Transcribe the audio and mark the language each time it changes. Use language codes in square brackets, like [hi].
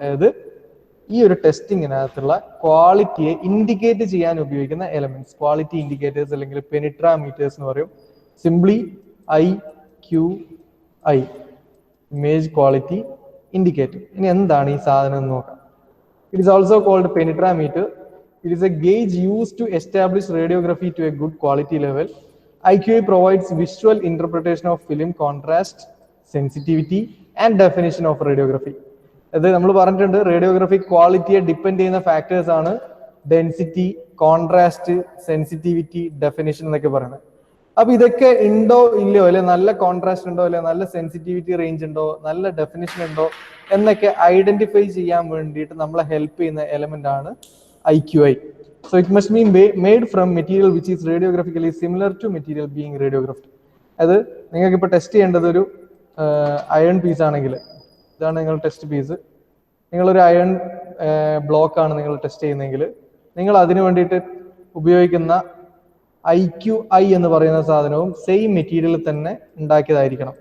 [ml] അതായത് ഈ ഒരു ടെസ്റ്റിങ്ങിനകത്തുള്ള ക്വാളിറ്റിയെ ഇൻഡിക്കേറ്റ് ചെയ്യാൻ ഉപയോഗിക്കുന്ന എലമെന്റ്സ്, ക്വാളിറ്റി ഇൻഡിക്കേറ്റേഴ്സ് അല്ലെങ്കിൽ പെനിട്രാമീറ്റേഴ്സ് എന്ന് പറയും. [en] Simply IQI, image quality indicator. [ml] ഇനി എന്താണ് ഈ സാധനം എന്ന് നോക്കാം. [en] It is also called penetrameter. It is a gauge used to establish radiography to a good quality level. IQI provides visual interpretation of film contrast, sensitivity and definition of radiography. [ml] അത് നമ്മൾ പറഞ്ഞിട്ടുണ്ട്, radiographic ക്വാളിറ്റിയെ depend ചെയ്യുന്ന factors ആണ് density, contrast, sensitivity, definition എന്നൊക്കെ പറയുന്നത്. അപ്പൊ ഇതൊക്കെ ഉണ്ടോ ഇല്ലയോ, അല്ലെ നല്ല കോൺട്രാസ്റ്റ് ഉണ്ടോ, അല്ലെ നല്ല സെൻസിറ്റിവിറ്റി റേഞ്ച് ഉണ്ടോ, നല്ല ഡെഫിനിഷൻ ഉണ്ടോ എന്നൊക്കെ ഐഡന്റിഫൈ ചെയ്യാൻ വേണ്ടിയിട്ട് നമ്മളെ ഹെൽപ്പ് ചെയ്യുന്ന എലമെന്റ് ആണ് IQI. [en] So it must be made from material which is radiographically similar to material being radiographed. [ml] അത് നിങ്ങൾക്ക് ഇപ്പോൾ ടെസ്റ്റ് ചെയ്യേണ്ടത് ഒരു അയൺ പീസ് ആണെങ്കിൽ, ഇതാണ് നിങ്ങൾ ടെസ്റ്റ് പീസ്, നിങ്ങളൊരു അയൺ ബ്ലോക്ക് ആണ് നിങ്ങൾ ടെസ്റ്റ് ചെയ്യുന്നതെങ്കിൽ നിങ്ങൾ അതിന് വേണ്ടിയിട്ട് ഉപയോഗിക്കുന്ന IQI എന്ന് പറയുന്ന സാധനവും സെയിം മെറ്റീരിയൽ തന്നെ ഉണ്ടാക്കിയതായിരിക്കണം.